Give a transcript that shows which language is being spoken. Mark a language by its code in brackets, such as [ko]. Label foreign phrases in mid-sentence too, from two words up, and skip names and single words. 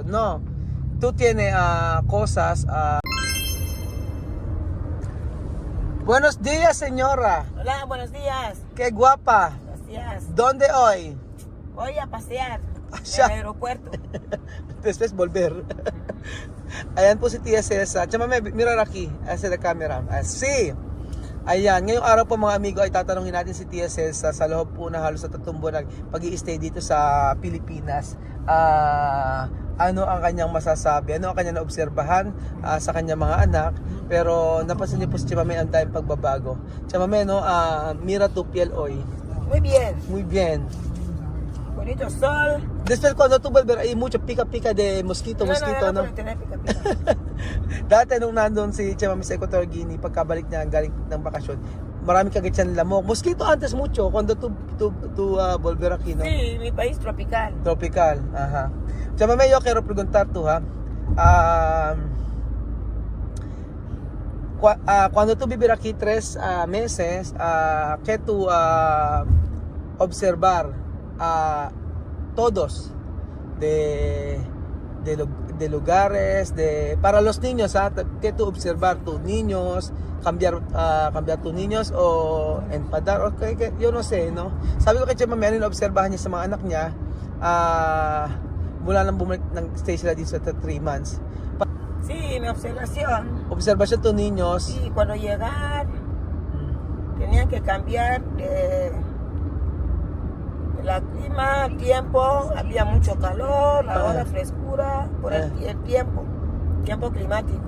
[es] No, tú tienes cosas. Buenos días, señora. Hola, buenos días. Qué guapa. Gracias. ¿Dónde hoy? Voy a pasear [tl] Siya. [es] en el aeropuerto. Después volver. [tl] Ayan po si Tia Cesa. [es] Chamame, mirror aquí. Sa [en] the camera. [es] Así. Ayan. [tl] Ngayong araw po mga amigo ay tatanungin natin si Tia Cesa sa loob po na halos sa 3 buwan pag-i-stay dito sa Pilipinas. Ano ang kanyang masasabi? Ano ang kanyang naobserbahan sa kanyang mga anak? Pero napansin niyo po si Chamame ang dahil pagbabago. [es] Chamame, no? Mira tu piel hoy. Muy bien. Muy bien. Bonito sol. Después cuando tú vuelves hay mucho pica de mosquito, No, no? no tener pica, pica. [tl] Dati nung nandun si Chamami sa Equatorial Guinea, pagkabalik niya galing ng bakasyon, marami kagad siyang lamok. [es] Mosquito antes mucho, cuando tú volver aquí, no? Sí, mi país tropical. Tropical, ajá. Chamami, yo quiero preguntar tú, ha? Cuando tú vivir aquí 3 meses, ¿qué tú observar todos de lugares para los niños, ¿qué tú observar tus niños, cambiar tus niños o empadar, okay, yo no sé, no? [tl] Sabi ko kay Chema, may obserbahan niya sa mga anak niya mula nang bumalik ng stay sila dito sa 3 months. [es] Sí, mi observación. Observasyon tus niños. Sí, cuando llegar tenían que cambiar de la clima, tiempo, había mucho calor, ahora frescura por el tiempo climático.